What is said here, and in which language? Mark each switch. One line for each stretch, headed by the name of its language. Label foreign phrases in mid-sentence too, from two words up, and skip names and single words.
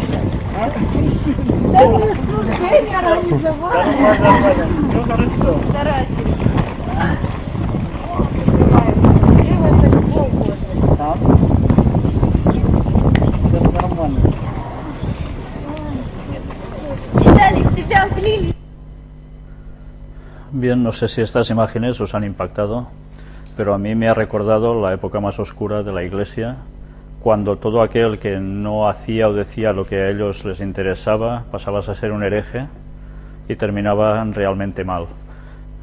Russian: Да не слушай, я организовала. Все хорошо. Старательно. Это нормально. Виталик, тебя слили.
Spanish: Bien, no sé si estas imágenes os han impactado, pero a mí me ha recordado la época más oscura de la Iglesia, cuando todo aquel que no hacía o decía lo que a ellos les interesaba pasabas a ser un hereje y terminaban realmente mal.